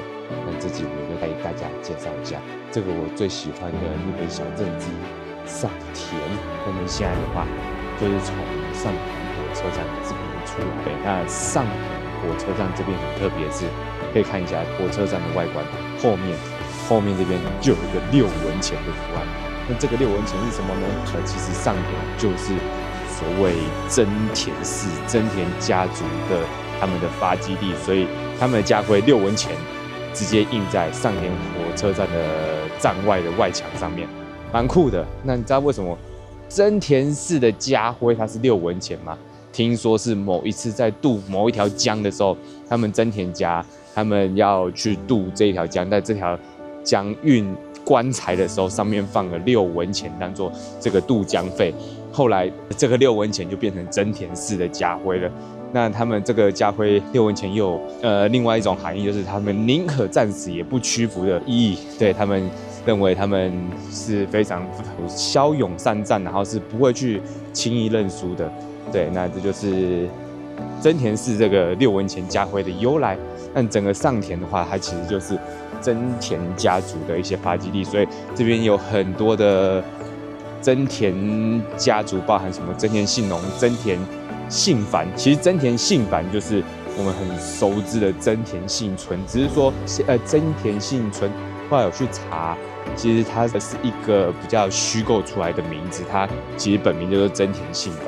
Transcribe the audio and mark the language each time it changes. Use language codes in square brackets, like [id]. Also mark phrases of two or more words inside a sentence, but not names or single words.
[zh] 那這集我就帶大家介紹一下這個我最喜歡的日本小鎮之一上田。那麼現在的話，就是從上田火車站這邊出來。對，那上田火車站這邊很特別的是，可以看一下火車站的外觀，後面這邊就有一個6文錢的圖案。那這個6文錢是什麼呢？其實上田就是所謂真田氏、真田家族的他們的发基地，所以他們的家徽6文钱直接印在上田火車站的站外的外牆上面，蠻酷的。那你知道為什麼真田氏的家徽它是6文錢嗎？聽說是某一次在渡某一條江的時候，他們真田家他們要去渡這一條江，在這條江運棺材的時候，上面放了6文錢當做這個渡江費。後來這個6文錢就變成真田氏的家徽了。那他們這個家徽6文錢又有另外一種含義，就是他們寧可戰死也不屈服的意義。對，他們認為他們是非常驍勇善戰，然後是不會去輕易認輸的。對，那這就是真田氏這個6文錢家徽的由來。但整個上田的話，它其實就是真田家族的一些发基地，所以這邊有很多的真田家族，包含什麼真田信濃、真田信繁。其實真田信繁就是我們很熟知的真田幸村，只是说真田幸村後來有去查，其實它是一個比較虛構出來的名字，它其實本名就是真田信繁。